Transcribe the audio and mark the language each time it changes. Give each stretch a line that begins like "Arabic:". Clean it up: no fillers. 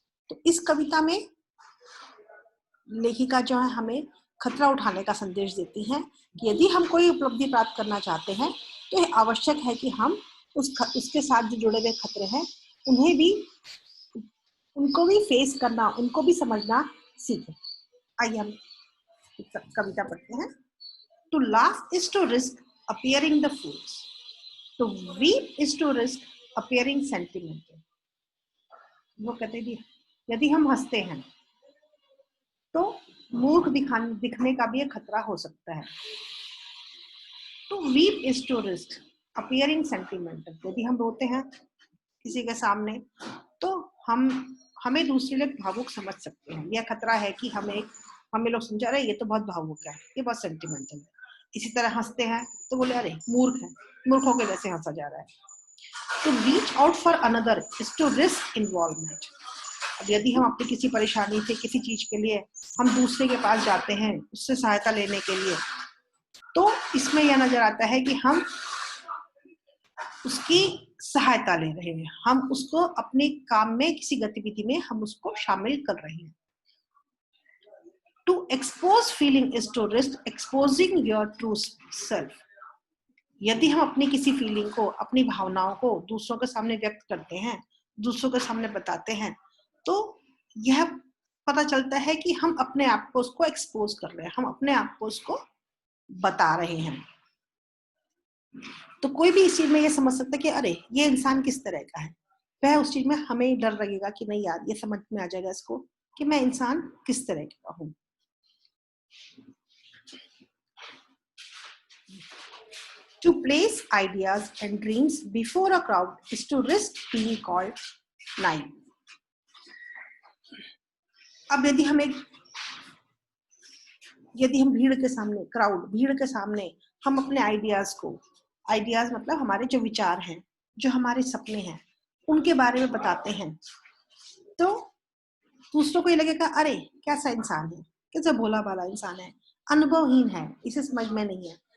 Hindi: तो इस कविता में लेखिका जो है हमें खतरा उठाने का संदेश देती हैं कि यदि हम कोई उपलब्धि प्राप्त करना चाहते हैं तो यह आवश्यक है कि हम उसके साथ जो जुड़े हुए खतरे हैं उनको भी फेस करना, उनको भी समझना सीखें। आइए हम कविता पढ़ते हैं।
English: To laugh is to risk appearing the fools. To weep is to risk appearing sentimental.
Hindi: वो कहते भी यदि हम हंसते हैं तो मूर्ख दिखने का भी एक खतरा हो सकता है।
English: To weep is to risk appearing sentimental.
Hindi: यदि हम रोते हैं किसी के सामने तो हमें दूसरे लोग भावुक समझ सकते हैं। यह खतरा है कि हमें लोग समझा रहे ये तो बहुत भावुक है, ये बहुत सेंटिमेंटल है। इसी तरह हंसते हैं तो बोले अरे मूर्ख है, मूर्खों के जैसे हंसा जा रहा है।
English: To reach out for another is to risk involvement.
Hindi: अब यदि हम अपनी किसी परेशानी से, किसी चीज के लिए हम दूसरे के पास जाते हैं उससे सहायता लेने के लिए, तो इसमें यह नजर आता है कि हम उसकी सहायता ले रहे हैं, हम उसको अपने काम में, किसी गतिविधि में हम उसको शामिल कर रहे हैं।
English: To expose feeling is to risk exposing your true self.
Hindi: यदि हम अपनी किसी फीलिंग को, अपनी भावनाओं को दूसरों के सामने व्यक्त करते हैं, दूसरों के सामने बताते हैं, तो यह पता चलता है कि हम अपने आप को उसको एक्सपोज कर रहे हैं, हम अपने आप को उसको बता रहे हैं। तो कोई भी इस चीज में ये समझ सकता है कि अरे ये इंसान किस तरह का है। वह उस चीज में हमें डर लगेगा कि नहीं यार, ये समझ में आ जाएगा इसको कि मैं इंसान किस तरह का हूं।
English: To place ideas and dreams before a crowd is to risk being called naive.
Hindi: अब यदि हम भीड़ के सामने हम अपने आइडियाज मतलब हमारे जो विचार हैं, जो हमारे सपने हैं, उनके बारे में बताते हैं, तो दूसरों को ये लगेगा अरे कैसा इंसान है, कैसा भोला भाला इंसान है, अनुभवहीन है, इसे समझ में नहीं है।